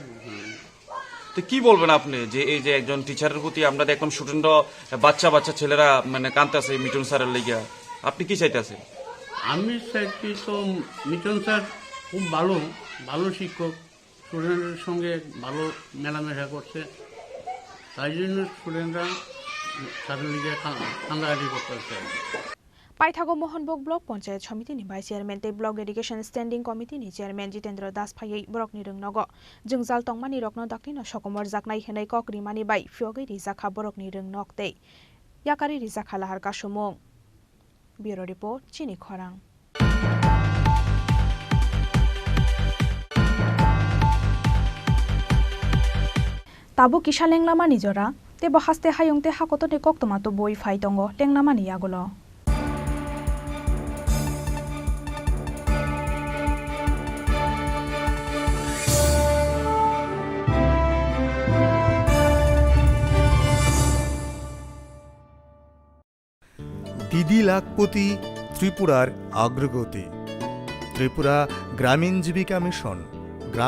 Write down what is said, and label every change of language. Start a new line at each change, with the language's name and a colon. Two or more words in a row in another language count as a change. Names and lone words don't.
Bangla: তো কি বলবেন আপনি যে এই যে একজন টিচারের প্রতি আমরা দেখলাম স্টুডেন্টরা বাচ্চা বাচ্চা ছেলেরা মানে কাঁদতেছে মিটন স্যারের লেগিয়া আপনি কি চাইতেছেন আমি চাইছি তো মিটন স্যার খুব ভালো ভালো শিক্ষক স্টুডেন্টের সঙ্গে ভালো মেলামেশা করছে তাই জন্য স্টুডেন্টরা স্যারের লিগে কান্দাকাটি করতেছে
Kok Borok: পাইথাগো मोहनबोग ब्लक पंचायत समिति नि भाइस चेयरमैन ते ब्लक एडुकेशन स्टैंडिंग कमिटी नि चेयरमैन जितेन्द्र दास फायै ब्लक नि रोंगनगो जों जाल तंगमानि रकनो दाक्तिनो सकमर जाकनाय हेनै कक्रिमानि बाय फियोगै रिजाखा ब्लक नि रोंनक ते याकारि रिजाखा लाहार कासुमुं ब्यूरो रिपोर्ट चिनी खरां ताबु किसा लेंलामानि जरा ते बहास्ते हायुंते हाकोतने कक्तमातो बय फाइ दंगो लेंलामानि यागुलो
Bangla: দিদি লাখপতি ত্রিপুরার অগ্রগতি ত্রিপুরা গ্রামীণ জীবিকা মিশন গ্রাম